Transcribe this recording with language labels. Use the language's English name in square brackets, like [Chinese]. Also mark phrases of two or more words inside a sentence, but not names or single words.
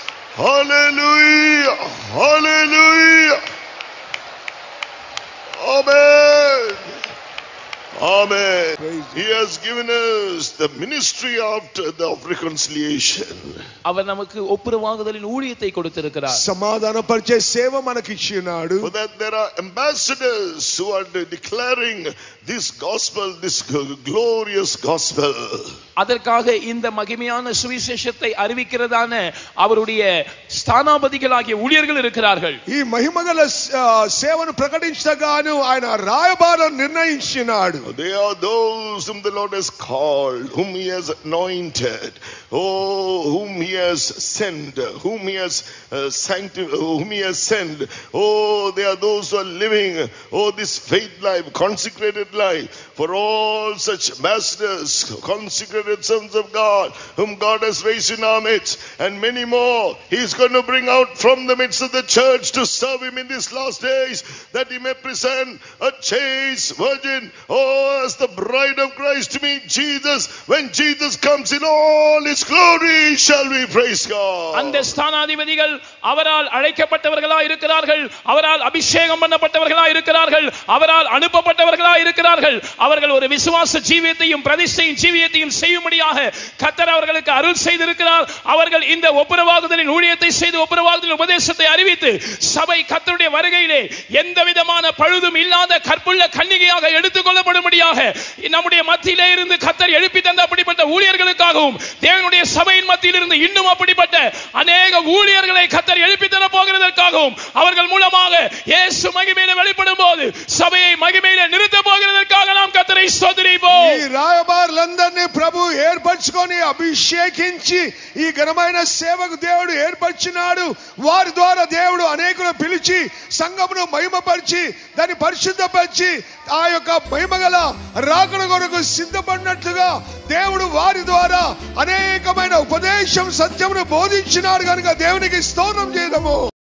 [English] Hallelujah. Hallelujah. Amen. Amen. He has given us the ministry after the of reconciliation. [Tamil] அவர் நமக்கு ஒப்புரவாகுதலின் ஊழியத்தை கொடுத்திருக்கிறார். [Telugu] సమాధానపరిచే సేవ మనకి ఇచ్చినాడు. [English] For that there are ambassadors who are declaring this gospel, this glorious gospel. [Tamil] அதற்காக இந்த மகிமையான சுவிசேஷத்தை அறிவிக்கிறதான அவருடைய ஸ்தானாபதிகளாகிய ஊழியர்கள் இருக்கிறார்கள். [Telugu] ఈ మహిమగల సేవను ప్రకటించగాను ఆయన రాయబారం నిర్ణయించినాడు. [English] They are those whom the Lord has called, whom he has anointed, whom he has sent, whom he has whom he has sent. They are those who are living this faith life, consecrated life. For all such ambassadors, consecrated sons of God, whom God has raised in our midst, and many more he is going to bring out from the midst of the church to serve him in these last days, that he may present a chaste virgin as the bride of Christ to meet Jesus. When Jesus comes in all his glory, shall we praise God. [Tamil] அந்த ஸ்தானாதிபதிகள் அவரால் அழைக்கப்பட்டவர்களாய் இருக்கிறார்கள், அவரால் அபிஷேகம் பண்ணப்பட்டவர்களாய் இருக்கிறார்கள், அவரால் அனுப்பப்பட்டவர்களாய் இருக்கிறார்கள். அவர்கள் ஒரு விசுவாச ஜீவியத்தையும் பிரதிஷ்டையின் ஜீவியத்தையும் செய்யும்படியாக கர்த்தர் அவர்களுக்கு அருள் செய்திருக்கிறார். அவர்கள் இந்த ஒப்புரவாகுதலின் ஊழியத்தை செய்து ஒப்புரவாகுதலின் உபதேசத்தை அறிவித்து சபை கர்த்தருடைய வருகையிலே எந்த விதமான பழுதும் இல்லாத கற்புள்ள கன்னிகையாக எடுத்துக் கொள்ளப்படும்படியாக நம்முடைய மத்தியிலே இருந்து கர்த்தர் எழுப்பி தந்த அப்படிப்பட்ட ஊழியர்களுக்காகவும் தேவனுடைய சபையின் மத்தியில் இருந்து இன்னும் அப்படிப்பட்ட அநேக ஊழியர்களை கர்த்தர் எழுப்பி தர போகிறதற்காகவும் அவர்கள் மூலமாக இயேசு மகிமையிலே வெளிப்படும் போது சபையை மகிமையிலே நிறுத்த போகிறதற்காக நாம் கர்த்தரை ஸ்தோத்திரிப்போம். [Telugu] ఈ రాయబారులందరినీ ప్రభు ఏర్పరచుకొని అభిషేకించి ఈ ఘనమైన సేవకు దేవుడు ఏర్పరిచినాడు. వారి ద్వారా దేవుడు అనేకులను పిలిచి సంఘమును మహిమపరిచి దాన్ని పరిశుద్ధపరిచి ఆ యొక్క మహిమగల రాకడ కొరకు సిద్ధపడినట్లుగా దేవుడు వారి ద్వారా అనేకమైన ఉపదేశం సత్యమును బోధించినాడు కనుక దేవునికి స్తోత్రం చేద్దాము.